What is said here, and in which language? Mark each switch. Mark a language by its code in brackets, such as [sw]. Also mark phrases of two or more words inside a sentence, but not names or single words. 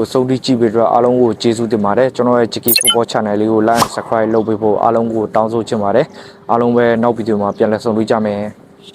[my] အဆုံးထိကြည့်ပြီးတော့အားလုံးကိုကျေးဇူးတင်ပါတယ်ကျွန်တော်ရဲ့ Jackie Football Channel လေးကို [en] like and subscribe [my] လုပ်ပေးဖို့အားလုံးကိုတောင်းဆိုချင်ပါတယ်အားလုံးပဲနောက်ဗီဒီယိုမှာပြန်လည်ဆုံတွေ့ကြမယ်